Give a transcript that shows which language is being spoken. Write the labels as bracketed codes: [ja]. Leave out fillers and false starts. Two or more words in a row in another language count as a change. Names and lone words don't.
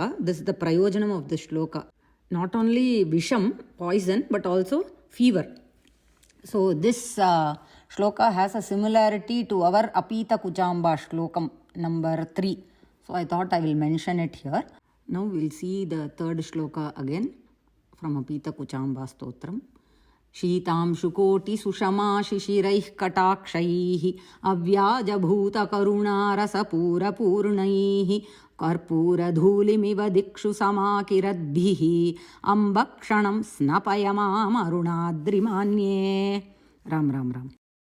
[en] This is the prayojanam of this shloka. Not only visham, poison, but also fever. So this shloka has a similarity to our Apitakuchamba shlokam number 3. So I thought I will mention it here. Now we'll see the third shloka again from Apitakuchamba stotram. [sa] शीतं शुकोटि सुषमा शिशिरैः कटाक्षैः अव्याजभूत करुणा रसपूर पूर्णैः कर्पूर धूलिमिव दिक्षु समाकिरद्भिः अम्बाक्षणं स्नपयमाम् अरुणाद्रिमान्ये. Ram Ram Ram.